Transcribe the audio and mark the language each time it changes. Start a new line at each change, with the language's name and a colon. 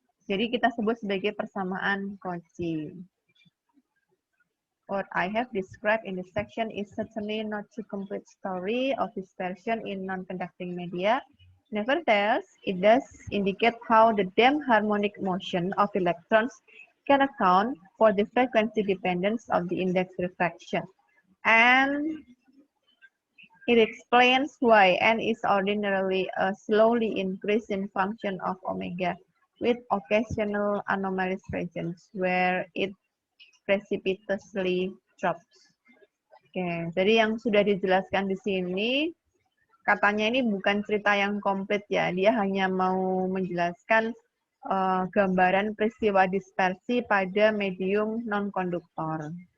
Indonesian: Jadi kita sebut sebagai persamaan Cauchy.
English: What I have described in this section is certainly not a complete story of dispersion in non-conducting media. Nevertheless, it does indicate how the damped harmonic motion of electrons can account for the frequency dependence of the index refraction. And it explains why N is ordinarily a slowly increasing function of omega, with occasional anomalous regions where it precipitously drops.
Indonesian: Oke, jadi yang sudah dijelaskan di sini, katanya ini bukan cerita yang komplit ya, dia hanya mau menjelaskan gambaran peristiwa dispersi pada medium non-konduktor.